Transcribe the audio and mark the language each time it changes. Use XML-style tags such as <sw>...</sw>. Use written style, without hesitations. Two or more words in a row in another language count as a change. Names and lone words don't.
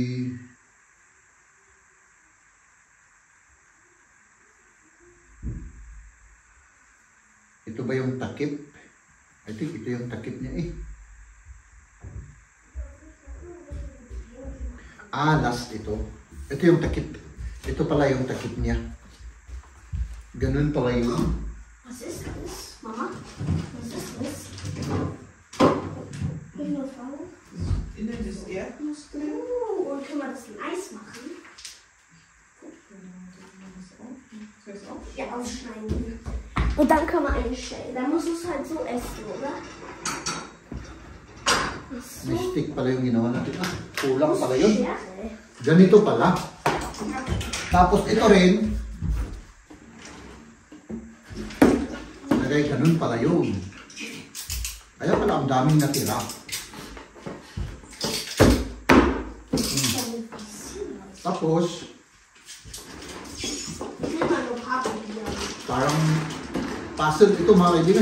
<tl>Ito ba yung takip?</tl> <en>I think</en> <tl>ito yung takip niya eh. Last ito. Ito yung takip. Ito pala yung takip niya. Ganun pala yun.</tl> <de>Was ist das, Mama? Was ist das? Eine Frau? Innen ist Erdnuss drin. Und können wir das in Eis machen? Soll ich auch? Ja, ausschneiden. Und dann können wir einstellen. Dann musst du es halt so essen, oder?</de> <tl>May stick pala yung ginawa natin. Kulang pala yun.</tl> <de>Schere.</de> <tl>Ganito pala. Tapos ito rin. Lagay, ganun pala yun. Kaya pala ang daming natira. Tapos, parang puzzle ito mga kaibigan.</tl>